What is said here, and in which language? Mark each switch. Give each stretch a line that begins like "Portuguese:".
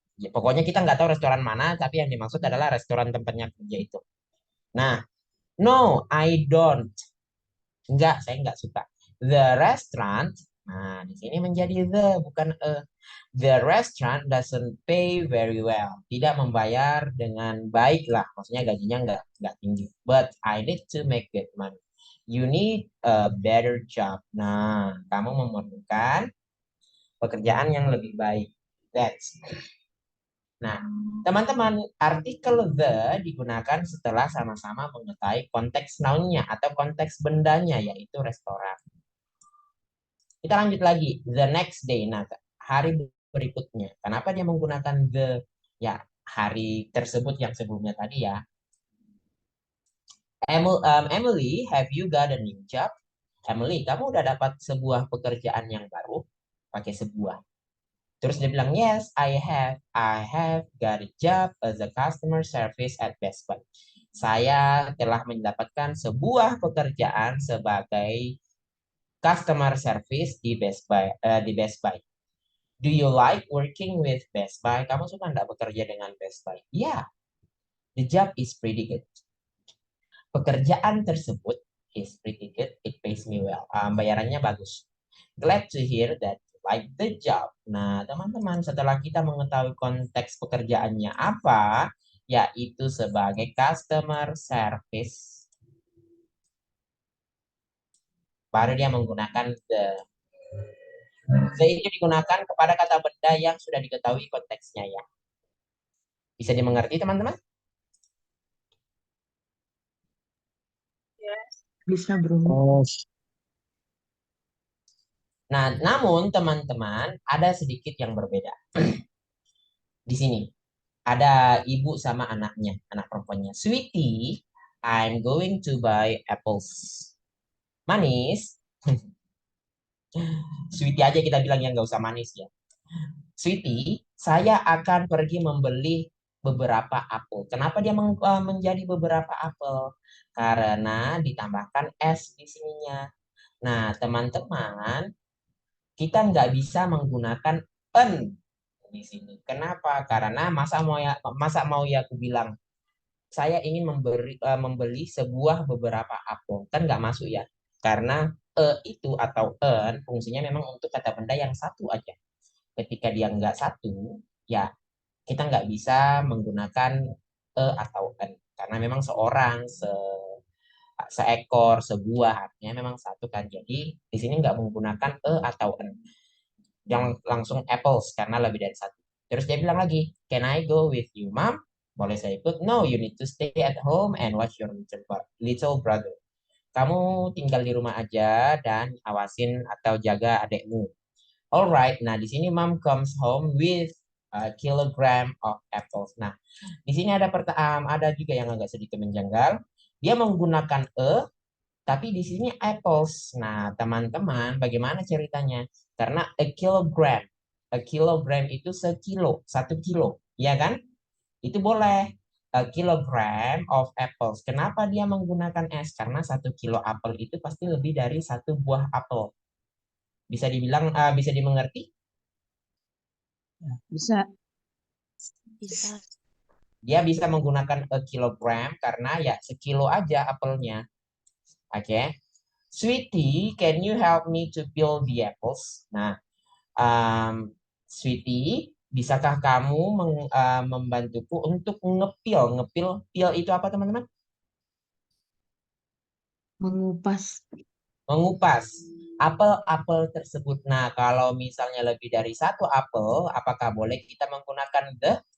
Indonesian: Ya, pokoknya kita nggak tahu restoran mana, tapi yang dimaksud adalah restoran tempatnya kerja itu.
English: Nah, no, I don't.
Indonesian: Enggak, saya enggak suka.
English: The restaurant,
Indonesian: nah di sini menjadi the, bukan a.
English: The restaurant doesn't pay very well.
Indonesian: Tidak membayar dengan baik lah. Maksudnya gajinya enggak tinggi.
English: But I need to make good money. You need a better job.
Indonesian: Nah, kamu memerlukan pekerjaan yang lebih baik. That's. Nah, teman-teman, artikel the digunakan setelah sama-sama mengetahui konteks noun-nya atau konteks bendanya, yaitu restoran. Kita lanjut lagi,
English: the next day.
Indonesian: Nah, hari berikutnya. Kenapa dia menggunakan the? Ya, hari tersebut yang sebelumnya tadi ya.
English: Emily, have you got a new job?
Indonesian: Emily, kamu udah dapat sebuah pekerjaan yang baru? Pakai sebuah. Terus dia bilang,
English: yes, I have got a job as a customer service at Best Buy.
Indonesian: Saya telah mendapatkan sebuah pekerjaan sebagai customer service di Best Buy.
English: Do you like working with Best Buy?
Indonesian: Kamu suka nggak bekerja dengan Best Buy?
English: Yeah, the job is pretty good.
Indonesian: Pekerjaan tersebut
English: is pretty good. It pays me well.
Indonesian: Bayarannya bagus.
English: Glad to hear that you like the job.
Indonesian: Nah, teman-teman, setelah kita mengetahui konteks pekerjaannya apa, yaitu sebagai customer service, baru dia menggunakan the. The itu digunakan kepada kata benda yang sudah diketahui konteksnya ya. Bisa dimengerti, teman-teman? Bisa, Bro. Nah, namun teman-teman ada sedikit yang berbeda. Di sini ada ibu sama anaknya, anak perempuannya.
English: Sweetie, I'm going to buy apples.
Indonesian: Manis. Sweetie aja kita bilang yang nggak usah manis ya. Sweetie, saya akan pergi membeli beberapa apel. Kenapa dia menjadi beberapa apel? Karena ditambahkan S di sininya. Nah, teman-teman, kita nggak bisa menggunakan en di sini. Kenapa? Karena masa mau ya aku bilang saya ingin membeli sebuah beberapa apel, kan nggak masuk ya. Karena itu atau en fungsinya memang untuk kata benda yang satu aja. Ketika dia nggak satu, ya kita nggak bisa menggunakan atau en karena memang seekor, sebuah artinya memang satu kan. Jadi di sini nggak menggunakan atau en. Yang langsung apples karena lebih dari satu. Terus dia bilang lagi,
English: can I go with you, mom?
Indonesian: Boleh saya ikut?
English: No, you need to stay at home and watch your little brother.
Indonesian: Kamu tinggal di rumah aja dan awasin atau jaga adekmu.
English: Alright,
Indonesian: nah di sini
English: mom comes home with a kilogram of apples.
Indonesian: Nah, di sini ada juga yang agak sedikit menjanggal. Dia menggunakan tapi di sini apples. Nah, teman-teman, bagaimana ceritanya? Karena a kilogram itu sekilo, 1 kilo, ya kan? Itu boleh.
English: A kilogram of apples.
Indonesian: Kenapa dia menggunakan S? Karena 1 kilo apel itu pasti lebih dari 1 buah apel. Bisa dimengerti? Bisa. Bisa. Dia bisa menggunakan a kilogram karena ya sekilo aja apelnya. Oke.
English: Sweetie, can you help me to peel the apples?
Indonesian: Nah, Sweetie, bisakah kamu membantuku untuk ngepil? Peel itu apa, teman-teman? Mengupas. Mengupas apel-apel tersebut. Nah, kalau misalnya lebih dari 1 apel, apakah boleh kita menggunakan the?